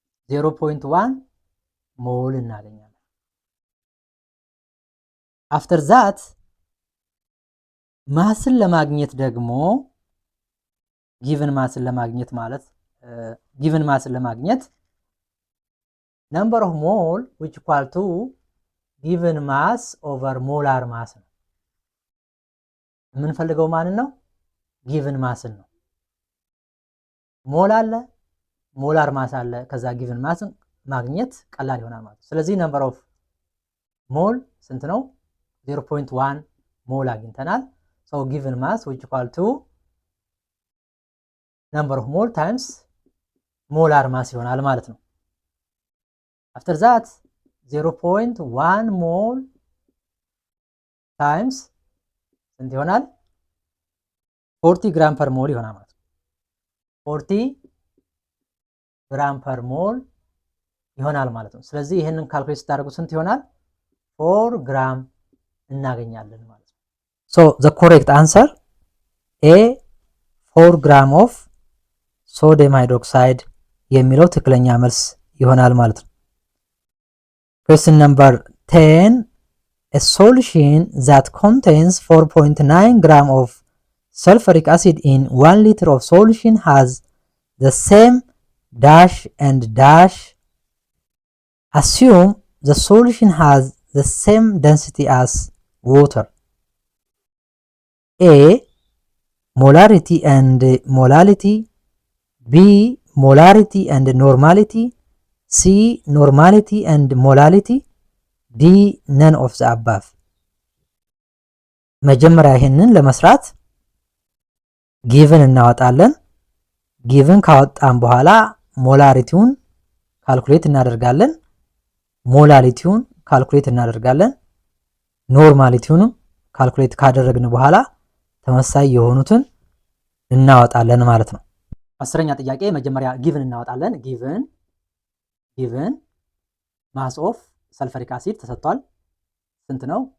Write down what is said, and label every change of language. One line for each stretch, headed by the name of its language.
Amharic: 0.1 ሞል እናገኛለን። አፍተር ዛት ማስን ለማግኘት ደግሞ ጊቭን ማስን ለማግኘት ማለት ጊቭን ማስን ለማግኘት ነምበር ኦፍ ሞል
English: which equal to
Amharic: ጊቭን ማስ ኦቨር ሞላር ማስ ነው። የምንፈልገው ማንን ነው? ጊቭን ማስን ነው። ሞል አለ፣ ሞላር ማስ አለ። ከዛ ጊቭን ማስን ማግኘት ቀላል ይሆናል ማለት ነው። ስለዚህ ነምበር ኦፍ ሞል ስንት ነው? 0.1 ሞል አግኝተናል።
English: so given mass which equal to number of mole times molar mass
Amharic: ይሆናል ማለት ነው።
English: after that 0.1 mole times
Amharic: ስንት ይሆናል? 40 ግራም ፐር ሞል ይሆናል ማለት ነው። 40 ግራም ፐር ሞል ይሆናል ማለት ነው። ስለዚህ ይሄንን ካልኩሌት ስታደርጉ ስንት ይሆናል? 4 ግራም እናገኛለን ማለት ነው።
English: so the correct answer A 4 gram of sodium hydroxide
Amharic: የሚለው ትክክለኛ መልስ ይሆናል ማለት ነው።
English: question number 10 a solution that contains 4.9 gram of sulfuric acid in 1 liter of solution has the same dash and dash. Assume the solution has the same density as water. A molarity and molality, B molarity and normality, C normality and molality, D none of the above.
Amharic: መጀመሪያ ይሄንን ለመስራት ጊቭን እናወጣለን። ጊቭን ካወጣን በኋላ ሞላሪቲውን ካልኩሌት እናደርጋለን። ሞላሊቲውን ካልኩሌት እናደርጋለን። ኖርማሊቲውንም ካልኩሌት ካደረግን በኋላ ተመሳሳይ የሆኑትን እናወጣለን ማለት ነው። አስረኛ ጥያቄ መጀመሪያ ጊቭን እናወጣለን። ጊቭን ማስ ኦፍ ሰልፈሪክ አሲድ ተሰጥቷል። ስንት ነው?